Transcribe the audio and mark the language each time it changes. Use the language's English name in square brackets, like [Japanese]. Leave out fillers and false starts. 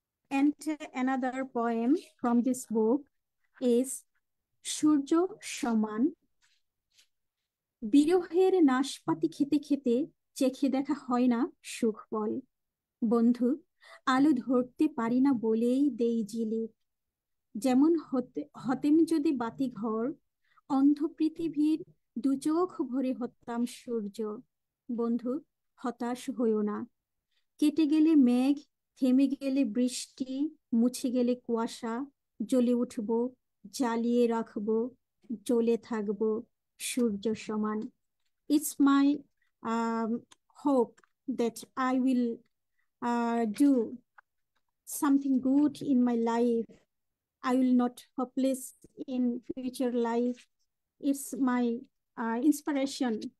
[English] And another poem from this book is সূর্য সমান। [Bangla] বিরহের নাশপাতি খেতে খেতে চেখে দেখা হয় না সুখ বল। বন্ধু, আলো ধরতে পারি না বলেই দেই জিলিক। যেমন হতেম যদি বাতি ঘর, অন্ধ পৃথিবীর দু চোখ ভরে হতাম সূর্য। বন্ধু, হতাশ হইও না, কেটে গেলে মেঘ, থেমে গেলে বৃষ্টি, মুছে গেলে কুয়াশা, জ্বলে উঠব, জ্বালিয়ে রাখবো, জ্বলে থাকবো সূর্য সমান। [English] It's my hope that I will do something good in my life. I will not hopeless in future life. It's my inspiration.